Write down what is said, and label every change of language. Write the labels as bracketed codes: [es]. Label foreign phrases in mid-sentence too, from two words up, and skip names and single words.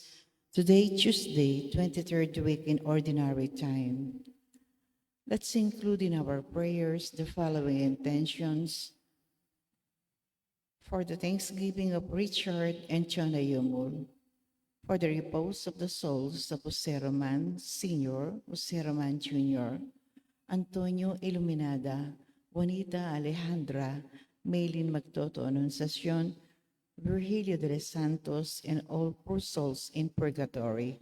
[en] Today, Tuesday, 23rd week in Ordinary Time. Let's include in our prayers the following intentions for the thanksgiving of Richard and Chana Yumul, for the repose of the souls of Jose Roman Sr., Jose Roman Jr., Antonio Iluminada, Juanita Alejandra, Maylin Magtoto Anunciacion, Virgilio de los Santos, and all poor souls in purgatory.